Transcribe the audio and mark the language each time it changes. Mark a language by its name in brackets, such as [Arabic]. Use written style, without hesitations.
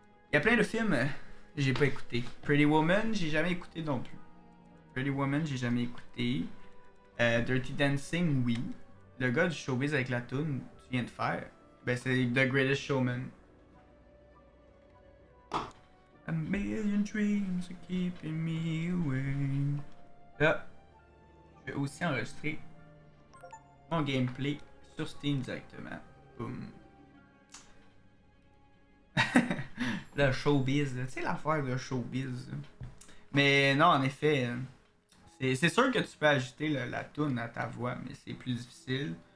[French] Il y a plein de films j'ai pas écouté. Pretty Woman, j'ai jamais écouté non plus. Pretty Woman, j'ai jamais écouté. Dirty Dancing, oui. Le gars du showbiz avec la tune tu viens de faire, ben c'est The Greatest Showman. [English] A million dreams are keeping me away. [French] Là, je vais aussi enregistrer mon gameplay sur Steam directement. Boum. Le showbiz, tu sais l'affaire de showbiz. Mais non, en effet, c'est sûr que tu peux ajouter la tune à ta voix, mais c'est plus difficile.